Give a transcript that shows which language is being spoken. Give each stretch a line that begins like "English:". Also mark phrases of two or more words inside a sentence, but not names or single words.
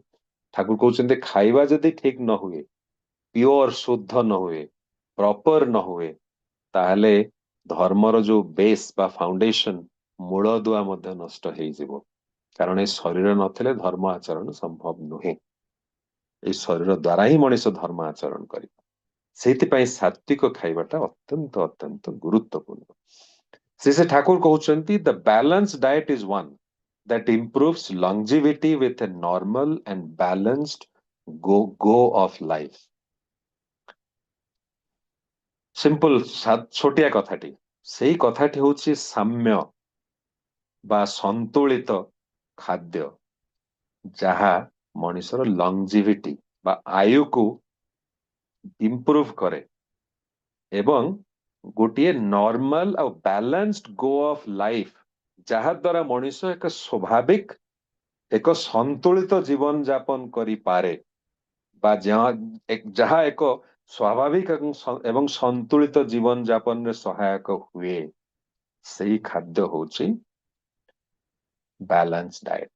Odia: ଠାକୁର କହୁଛନ୍ତି ଖାଇବା ଯଦି ଠିକ ନ ହୁଏ, ପିଓର ଶୁଦ୍ଧ ନ ହୁଏ, ପ୍ରପର ନ ହୁଏ, ତାହେଲେ ଧର୍ମର ଯୋଉ ବେସ୍ ବା ଫାଉଣ୍ଡେସନ ମୂଳଦୁଆ ମଧ୍ୟ ନଷ୍ଟ ହେଇଯିବ। କାରଣ ଏ ଶରୀର ନଥିଲେ ଧର୍ମ ଆଚରଣ ସମ୍ଭବ ନୁହେଁ। এই ଶରୀର ଦ୍ୱାରା ହିଁ ମଣିଷ ଧର୍ମ ଆଚରଣ କରିବ। ସେଇଥିପାଇଁ ସାତ୍ବିକ ଖାଇବାଟା ଅତ୍ୟନ୍ତ ଅତ୍ୟନ୍ତ ଗୁରୁତ୍ୱପୂର୍ଣ୍ଣ। ଶ୍ରୀ ଠାକୁର କହୁଛନ୍ତି
English: the balanced diet is one that improves longevity with a normal and balanced go of life.
Odia: ସିମ୍ପଲ ଛୋଟିଆ କଥାଟି, ସେଇ କଥାଟି ହଉଛି ସାମ୍ୟ ବା ସନ୍ତୁଳିତ ଖାଦ୍ୟ, ଯାହା ମଣିଷର ଲଂଜିଭିଟି ବା ଆୟୁକୁ ଇମ୍ପ୍ରୁଭ କରେ ଏବଂ ଗୋଟିଏ ନର୍ମାଲ ଆଉ
English: balanced go of life,
Odia: ଯାହା ଦ୍ୱାରା ମଣିଷ ଏକ ସ୍ୱାଭାବିକ ଏକ ସନ୍ତୁଳିତ ଜୀବନ ଯାପନ କରିପାରେ ବା ଯାହା ଏକ ସ୍ୱାଭାବିକ ଏବଂ ସନ୍ତୁଳିତ ଜୀବନ ଯାପନରେ ସହାୟକ ହୁଏ, ସେଇ ଖାଦ୍ୟ ହଉଛି
English: balance diet.